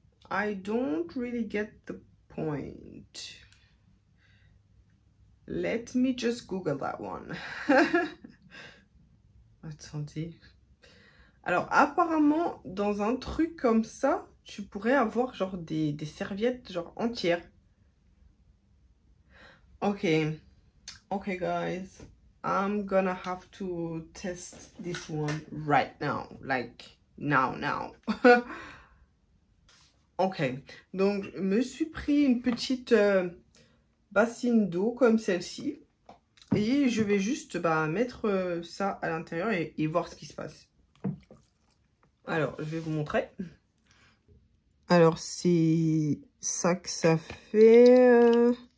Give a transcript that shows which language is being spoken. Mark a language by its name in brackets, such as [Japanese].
[English] I don't really get the point. Let me just Google that one. [French] Attendez. Alors, apparemment, dans un truc comme ça, tu pourrais avoir genre des serviettes genre entières. [English] Ok. Ok, guys. I'm gonna have to test this one right now. Like, now. Ok. [French] Donc, je me suis pris une petite bassine d'eau comme celle-ci. Et je vais juste mettre ça à l'intérieur et voir ce qui se passe. Alors, je vais vous montrer. Alors, c'est ça que ça fait.